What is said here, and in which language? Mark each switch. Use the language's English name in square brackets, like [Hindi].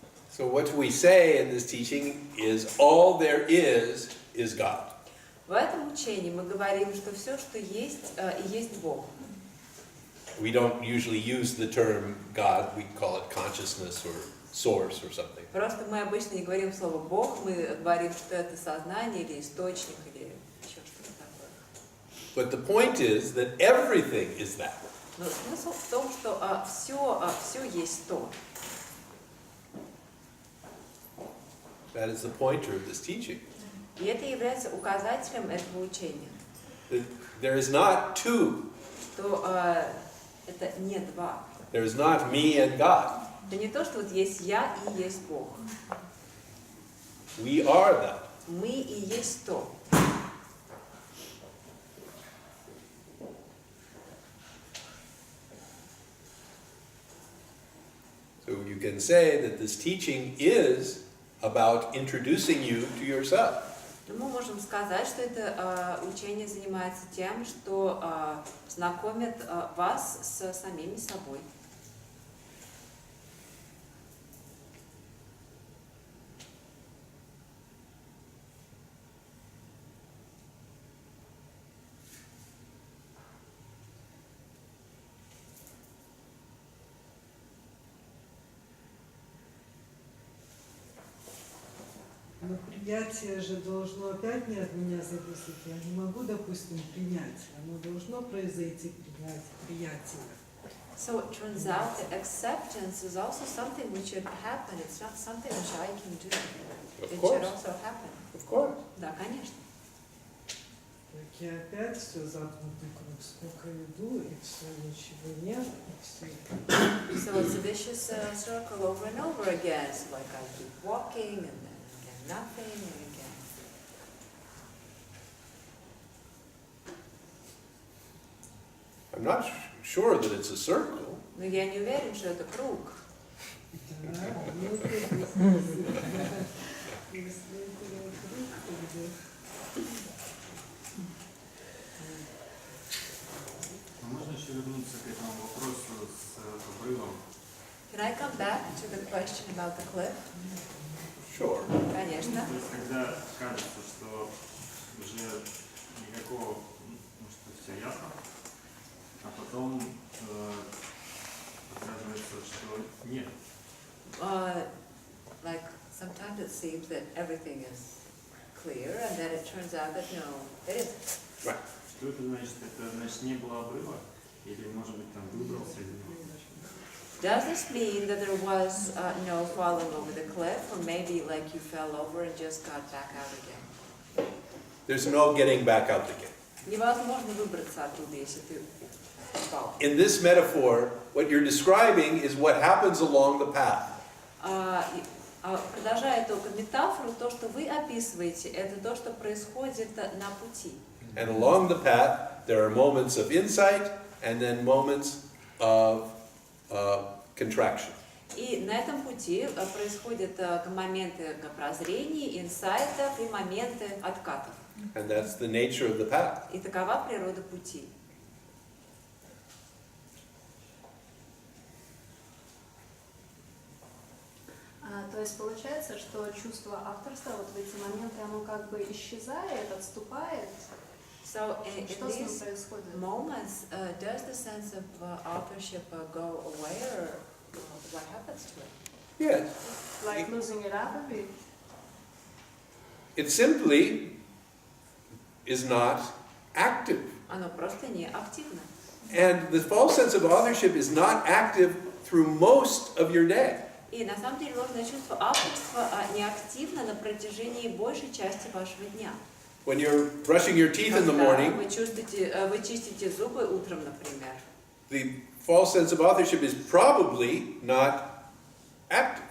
[English] So what we say in this teaching is all there is God. [Russian] В этом учении мы говорим, что все, что есть, и есть Бог. [English] We don't usually use the term God, we call it consciousness or source or something. [Russian] Просто мы обычно не говорим слово Бог, мы говорим, что это сознание или источник или еще что-то такое. [English] But the point is that everything is that. [Russian] Но смысл в том, что все есть то. [English] That is the pointer of this teaching. [Russian] И это является указателем этого учения. [English] That there is not two. [Russian] Что это не два. [English] There is not me and God. [Russian] Это не то, что вот есть я и есть Бог. [English] We are that. [Russian] Мы и есть то. [English] So you can say that this teaching is about introducing you to yourself. [Russian] Мы можем сказать, что это учение занимается тем, что знакомит вас с самими собой. Но принятие же должно опять не от меня зависеть. Я не могу, допустим, принять. Оно должно произойти принятие. [English] So it turns out that acceptance is also something which should happen. It's not something which I can do. Of It course. should also happen. Of course. [Russian] Да, конечно. Так я опять все замкнутый круг. Сколько иду, и все, ничего нет, и все. [English] So it's a vicious circle over and over again. It's like I keep walking and then again nothing and again. I'm not sure that it's a circle. [Russian] Но я не уверен, что это круг. Да, ну это если это круг, тогда... Можно еще вернуться к этому вопросу с обрывом? [English] Can I come back to the question about the cliff? Sure. [Russian] Конечно. То есть, когда кажется, что уже никакого, ну, что все ясно, а потом оказывается, что нет. [English] Like sometimes it seems that everything is clear, and then it turns out that no, it isn't. Right. [Russian] Что это значит? Это значит не было обрыва? Или, может быть, там выбрался или нет? [English] Does this mean that there was no falling over the cliff, or maybe like you fell over and just got back out again? There's no getting back out again. [Russian] Невозможно выбраться оттуда, если ты упал. [English] In this metaphor, what you're describing is what happens along the path. [Russian] Продолжая только метафору, то, что вы описываете, это то, что происходит на пути. [English] And along the path, there are moments of insight and then moments of contraction. [Russian] И на этом пути происходят моменты прозрений, инсайтов и моменты откатов. [English] And that's the nature of the path. [Russian] И такова природа пути. То есть получается, что чувство авторства вот в эти моменты, оно как бы исчезает, отступает. [English] So in [Russian] Что с ним [English] these [Russian] происходит? [English] moments, does the sense of authorship go away, or what happens to it? Yes. Like losing it up a bit? It simply is not active. [Russian] Оно просто не активно. [English] And the false sense of authorship is not active through most of your day. [Russian] И на самом деле ложное чувство авторства не активно на протяжении большей части вашего дня. [English] When you're brushing your teeth in the morning, [Russian] Вы чистите зубы утром, например. [English] the false sense of authorship is probably not active.